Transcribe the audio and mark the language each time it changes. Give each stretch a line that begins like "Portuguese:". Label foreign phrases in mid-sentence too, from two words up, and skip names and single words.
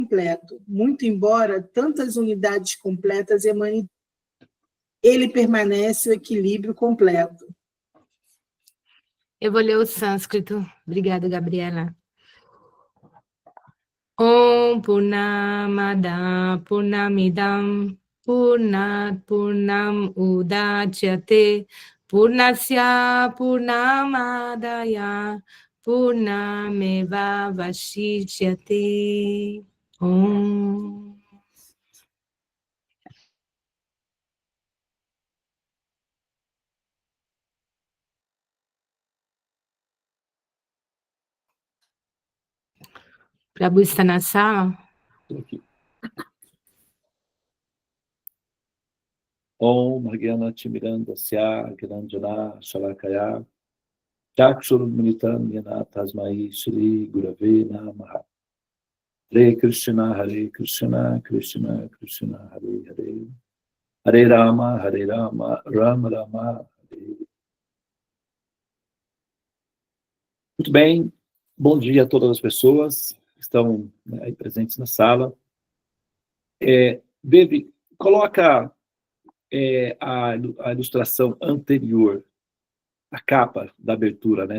Portuguese: completo, muito embora tantas unidades completas emanem, ele permanece o equilíbrio completo. Eu vou ler o sânscrito. Obrigada, Gabriela.
Sanskrit: ॐ पूर्णमदः पूर्णमिदं पूर्णात् पूर्णम् उदच्यते पूर्णस्य पूर्णमादाय पूर्णमेव अवशिष्यते.
Portuguese: Om. Prabhu está na sala? Aqui.
Sanskrit: ॐ अज्ञानतिमिरान्धस्य ज्ञानाञ्जनशलाकया चक्षुरुन्मीलितं येन तस्मै श्रीगुरवे नमः. हरे कृष्ण, कृष्ण कृष्ण, हरे हरे. हरे राम, राम राम, हरे.
Portuguese: Muito bem, bom dia a todas as pessoas que estão, né, aí presentes na sala. Baby, coloca a ilustração anterior, a capa da abertura, né?